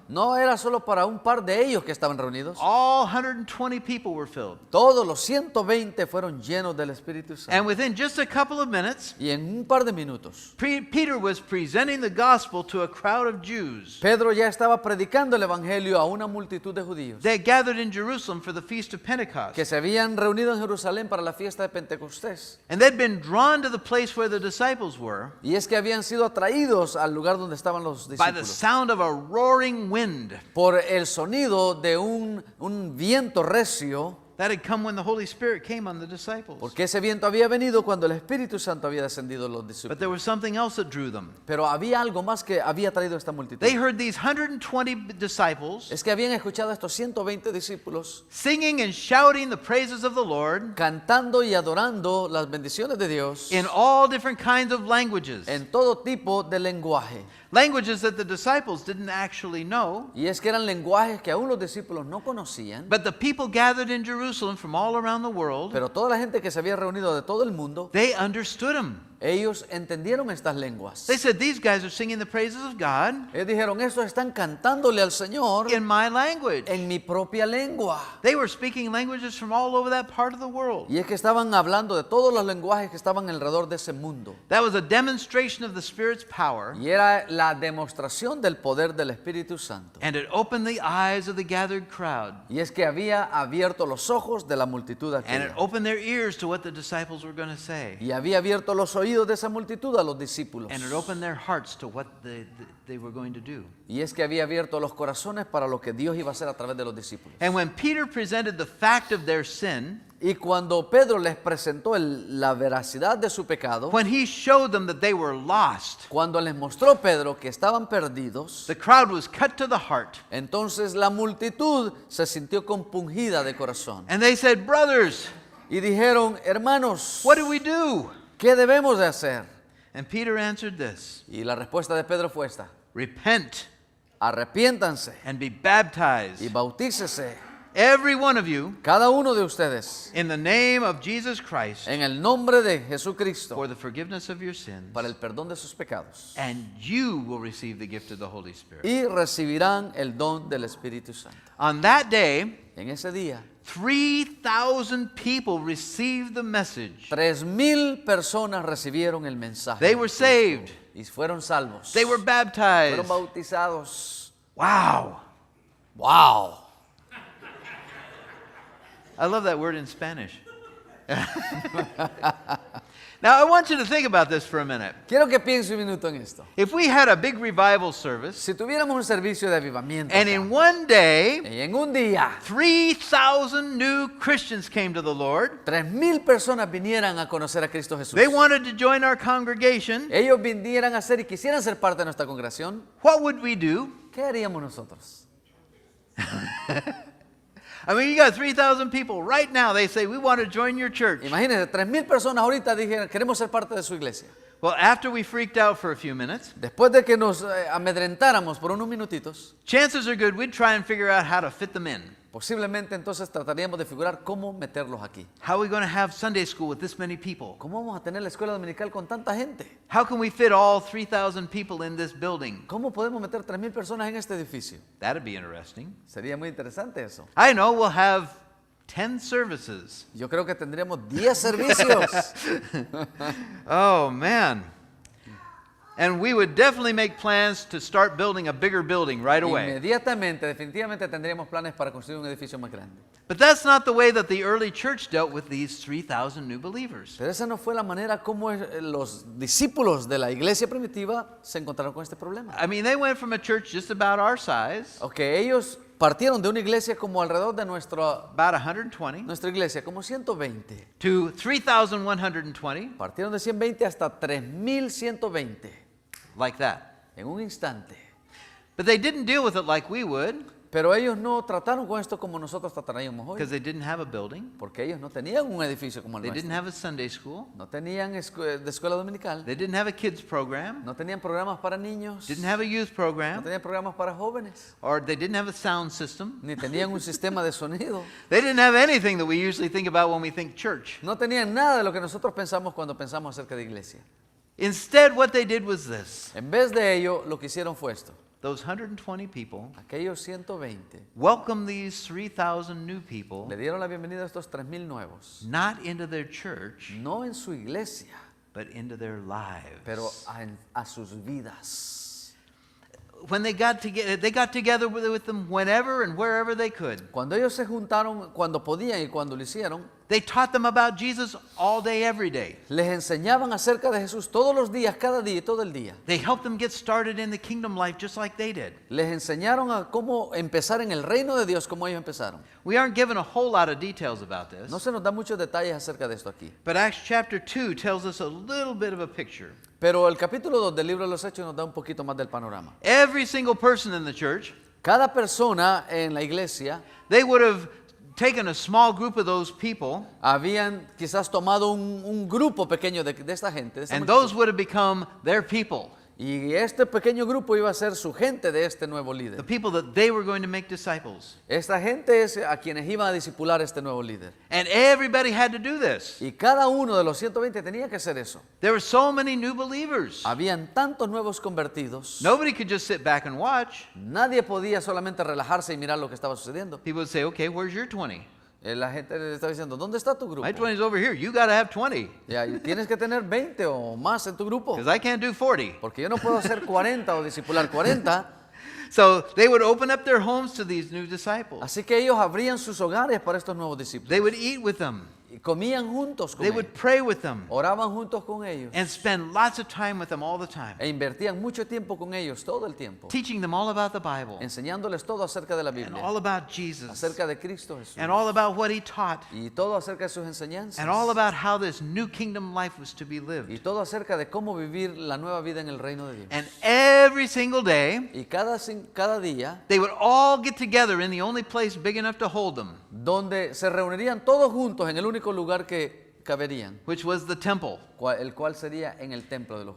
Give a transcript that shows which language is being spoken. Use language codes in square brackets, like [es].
[es] No era solo para un par de ellos que estaban reunidos. [en] All 120 people were filled. [es] Todos los 120 fueron llenos del Espíritu [en] And [es] Santo. [en] within just a couple of minutes, [es] Y en un par de minutos, [en] Peter was presenting the gospel to a crowd of Jews. [es] Pedro ya estaba predicando el Evangelio a una multitud de judíos [en] They gathered in Jerusalem for the feast of Pentecost. [es] que se habían reunido en Jerusalén para la fiesta de Pentecostés. [en] And they'd been drawn to the place where the disciples were [es] Y es que habían sido atraídos al lugar donde estaban los [en] by the [es] discípulos [en] sound of a roaring wind [es] por el sonido de un viento recio, [en] that had come when the Holy Spirit came on the disciples. [es] porque ese viento había venido cuando el Espíritu Santo había descendido a los [en] But [es] discípulos. [en] there was something else that drew them. [es] Pero había algo más que había traído esta multitud. [en] They heard these 120 disciples [es] Es que habían escuchado a estos 120 discípulos [en] singing and shouting the praises of the Lord [es] cantando y adorando las bendiciones de Dios [en] in all different kinds of languages. [es] en todo tipo de lenguaje. [en] Languages that the disciples didn't actually know. [es] Y es que eran lenguajes que aún los discípulos no conocían, [en] But the people gathered in Jerusalem from all around the world, [es] pero toda la gente que se había reunido de todo el mundo, [en] they understood them. [es] ellos entendieron estas lenguas. [en] They said, these guys are singing the praises of God [es] Ellos dijeron, estos están cantándole al Señor [en] in my language. [es] en mi propia lengua. [en] They were speaking languages from all over that part of the world. [es] Y es que estaban hablando de todos los lenguajes que estaban alrededor de ese mundo. [en] That was a demonstration of the Spirit's power, [es] Y era la demostración del poder del Espíritu Santo. [en] and it opened the eyes of the gathered crowd, [es] Y es que había abierto los ojos de la multitud [en] and it [es] aquella. [en] opened their ears to what the disciples were going to say, [es] Y había abierto los oídos de esa multitud a los discípulos. [en] and it opened their hearts to what they were going to do. [es] Y es que había abierto los corazones para lo que Dios iba a hacer a través de los discípulos. [en] And when Peter presented the fact of their sin, [es] Y cuando Pedro les presentó la veracidad de su pecado, [en] when he showed them that they were lost, [es] cuando les mostró Pedro que estaban perdidos, [en] the crowd was cut to the heart. [es] entonces la multitud se sintió compungida de corazón. [en] And they said, brothers, [es] Y dijeron, hermanos, [en] what do we do? [es] ¿qué debemos de hacer? [en] And Peter answered this, [es] Y la respuesta de Pedro fue esta: [en] repent [es] arrepiéntanse [en] and be [es] y [en] baptized, [es] bautícese [en] every one of you, [es] cada uno de ustedes [en] in the name of Jesus Christ, [es] en el nombre de Jesucristo [en] for the forgiveness of your sins, [es] para el perdón de sus pecados, [en] and you will receive the gift of the Holy Spirit. [es] y recibirán el don del Espíritu Santo. [en] On that day, [es] En ese día, [en] 3,000 people received the message. [es] 3,000 personas recibieron el mensaje. [en] They were saved. [es] Y fueron salvos. [en] They were [es] Fueron [en] baptized. [es] bautizados. Wow. ¡Wow! [en] I love that word in Spanish. Now, I want you to think about this for a minute. [es] Quiero que piense un minuto en esto. [en] If we had a big revival service, [es] Si tuviéramos un servicio de avivamiento [en] and [es] acá, [en] in one day, [es] y en un día [en] 3,000 new Christians came to the Lord, [es] 3,000 personas vinieran a conocer a Cristo Jesús, [en] they wanted to join our congregation, [es] ellos vinieran a ser y quisieran ser parte de nuestra congregación, [en] what would we do? [es] ¿qué haríamos nosotros? [en] I mean, you got 3,000 people right now, they say, we want to join your church. [es] Imagínense, 3,000 personas ahorita dijeron, queremos ser parte de su iglesia. [en] Well, after we freaked out for a few minutes, [es] Después de que nos amedrentáramos por unos minutitos, [en] chances are good we'd try and figure out how to fit them in. [es] posiblemente entonces trataríamos de figurar cómo meterlos aquí. [en] How are we going to have Sunday school with this many people? [es] ¿Cómo vamos a tener la escuela dominical con tanta gente? [en] How can we fit all 3,000 people in this building? [es] ¿Cómo podemos meter 3,000 personas en este edificio? [en] That'd be interesting. [es] Sería muy interesante eso. [en] I know we'll have 10 services. [es] Yo creo que tendríamos 10 servicios. [en] Oh, man. And we would definitely make plans to start building a bigger building right away. [es] Inmediatamente, definitivamente tendríamos planes para construir un edificio más grande. [en] But that's not the way that the early church dealt with these 3,000 new believers. [es] Pero esa no fue la manera como los discípulos de la iglesia primitiva se encontraron con este problema. [en] I mean, they went from a church just about our size, [es] Ok, ellos partieron de una iglesia como alrededor de [en] about 120, [es] nuestra iglesia, como 120. [en] to 3,120, [es] Partieron de 120 hasta 3,120 [en] like that. [es] en un instante. [en] But they didn't deal with it like we would, [es] Pero ellos no trataron con esto como nosotros trataríamos [en] because [es] hoy, [en] they didn't have a building. [es] porque ellos no tenían un edificio como el [en] They didn't [es] nuestro. [en] have a Sunday school. [es] No tenían de escuela dominical, [en] They didn't have a kids program. [es] no tenían programas para niños, [en] Didn't have a youth [es] no [en] program. [es] tenían programas para jóvenes, [en] Or they didn't have a sound system. [es] ni tenían un sistema de sonido. [en] They didn't have anything that we usually think about when we think church. [es] No tenían nada de lo que nosotros pensamos cuando pensamos acerca de iglesia. [en] Instead, what they did was this. [es] En vez de ello, lo que hicieron fue esto. [en] Those 120 people [es] Aquellos 120 [en] welcomed these 3,000 new [es] le [en] people [es] dieron la bienvenida a estos 3,000 nuevos, [en] not into their church, [es] no en su iglesia, [en] but into their lives. [es] pero a sus vidas. [en] When they got together with them whenever and wherever they could. [es] Cuando ellos se juntaron, cuando podían y cuando lo hicieron, [en] They taught them about Jesus all day, every day. [es] les enseñaban acerca de Jesús todos los días, cada día y todo el día. [en] They helped them get started in the kingdom life just like they did. [es] Les enseñaron a cómo empezar en el reino de Dios como ellos empezaron. [en] We aren't given a whole lot of details about this, [es] No se nos da muchos detalles acerca de esto aquí. [en] but Acts chapter 2 tells us a little bit of a picture. [es] Pero el capítulo 2 del libro de los Hechos nos da un poquito más del panorama. [en] Every single person in the church, [es] Cada persona en la iglesia [en] they would have taken a small group of those people, [es] habían quizás tomado un grupo pequeño de esta gente. De esta [en] and [es] multitud. [en] those would have become their people, [es] Y este pequeño grupo iba a ser su gente de este nuevo [en] the [es] líder. [en] people that they were going to make disciples. [es] Esta gente es a quienes iban a discipular este nuevo líder. [en] And everybody had to do this. [es] Y cada uno de los 120 tenía que hacer eso. [en] There were so many new believers. [es] Habían tantos nuevos convertidos. [en] Nobody could just sit back and watch. [es] Nadie podía solamente relajarse y mirar lo que estaba sucediendo. [en] People would say, okay, where's your 20? [es] La gente le estaba diciendo, ¿dónde está tu grupo? [en] My 20 is over here. You got to have 20 [es] Ya, y tienes que tener 20 o más en tu grupo. [en] because I can't do 40. [es] Porque yo no puedo hacer 40 o discipular 40. [en] So they would open up their homes to these new disciples. [es] Así que ellos abrían sus hogares para estos nuevos discípulos. [en] They would eat with them. [es] Y comían juntos con [en] They would [es] ellos, [en] pray with them [es] oraban juntos con ellos [en] and spend lots of time with them all the time, [es] e invertían mucho tiempo con ellos todo el tiempo, [en] teaching them all about the Bible [es] enseñándoles todo acerca de la [en] and [es] Biblia, [en] all about Jesus [es] acerca de Cristo Jesús [en] and all about what he taught [es] y todo acerca de sus enseñanzas [en] and all about how this new kingdom life was to be lived. [es] y todo acerca de cómo vivir la nueva vida en el reino de Dios. [en] And every single day, [es] Y cada día, [en] they would all get together in the only place big enough to hold them, [es] donde se reunirían todos juntos en el único lugar que caberían, [en] which was the temple. [es] el cual sería en el templo de los